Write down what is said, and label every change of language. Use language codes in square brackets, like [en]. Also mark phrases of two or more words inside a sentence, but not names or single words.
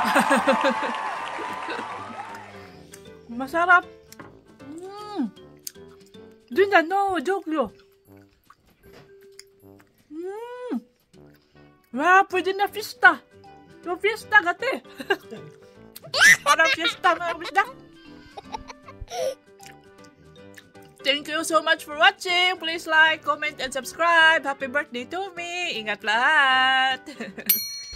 [tl] Masarap. [ko] 진짜 [en] no joke [ko] 요. 와, [tl] pwede na fiesta. Yung fiesta gati. Parang fiesta mga kabisdak. [en] Thank you so much for watching. Please like, comment, and subscribe. Happy birthday to me. [tl] Ingat lahat.